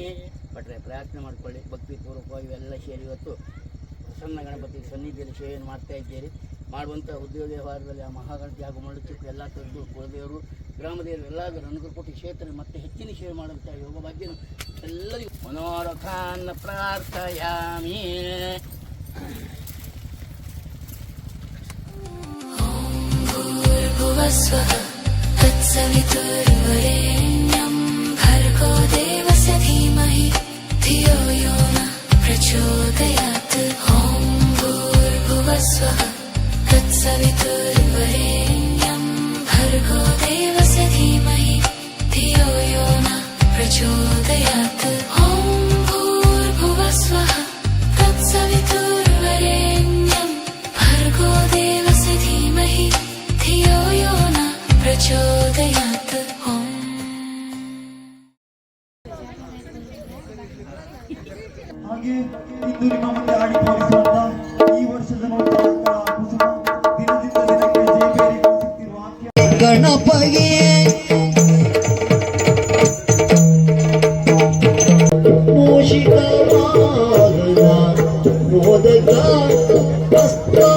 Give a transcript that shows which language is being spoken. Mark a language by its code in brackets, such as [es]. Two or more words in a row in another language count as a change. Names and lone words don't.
[kn] ಭಟ್ರೆ ಪ್ರಾರ್ಥನೆ ಮಾಡಿಕೊಳ್ಳಿ, ಭಕ್ತಿಪೂರ್ವಕವಾಗಿ ಇವೆಲ್ಲ ಸೇರಿ ಇವತ್ತು ಪ್ರಸನ್ನ ಗಣಪತಿ ಸನ್ನಿಧಿಯಲ್ಲಿ ಸೇವೆಯನ್ನು ಮಾಡ್ತಾ ಇದ್ದೀರಿ. ಮಾಡುವಂಥ ಉದ್ಯೋಗ ವ್ಯವಹಾರದಲ್ಲಿ ಆ ಮಹಾಗಣಪತಿ ಹಾಗೂ ಮಳುಚುಕು ಎಲ್ಲ ತರದ್ದು ಕುಲದೇವರು ಗ್ರಾಮದೇವರು ಎಲ್ಲರೂ ಅನುಗ್ರಹ ಕೊಟ್ಟು ಕ್ಷೇತ್ರ ಮತ್ತೆ ಹೆಚ್ಚಿನ ಸೇವೆ ಮಾಡುವಂಥ ಯೋಗ ಭಾಗ್ಯನು ಎಲ್ಲರಿಗೂ [sa] ಮನೋರಥಾನ್ನ ಪ್ರಾರ್ಥಯಾಮಿ. भूर्भुवस्वः तत्सवितुर्वरेण्यं भर्गो देवस्य धीमहि धियो यो नः प्रचोदयात्. ॐ भूर्भुवस्वः तत्सवितुर्वरेण्यं भर्गो देवस्य धीमहि धियो यो नः प्रचोदयात्. ॐ भूर्भुवस्वः तत्सवितुर्वरेण्यं भर्गो देवस्य धीमहि धियो यो नः प्रचोदयात्. [kn] ಹಾಗೆ ಇಂದು ನಿಮ್ಮ ಮುಂದೆ ಆಡಿ ತೋರಿಸುವಂತ ಈ ವರ್ಷದ ನೂತನ ಕುಸುಮ ದಿನದಿಂದ ದಿನಕ್ಕೆ ಜಯಬೇರಿಗೊಳಿಸುತ್ತಿರುವ ಗಣಪಗೆ ಮೋಷಿತ ಮೋದಕ ವಸ್ತ್ರ